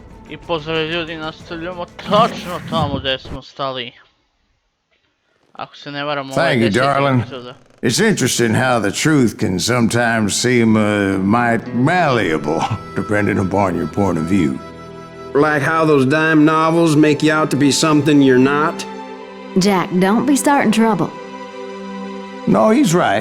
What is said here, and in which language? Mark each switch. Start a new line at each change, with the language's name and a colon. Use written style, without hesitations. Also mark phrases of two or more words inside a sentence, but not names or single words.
Croatian: I pozdrav ljudi, nastavljamo točno tamo gdje smo stali. Ako se ne varam, ovo je 10. epizoda.
English: It's interesting how the truth can sometimes seem might malleable, depending upon your point of view. Like how those dime novels make you out to be something you're not? Jack, don't be starting trouble. No, he's right.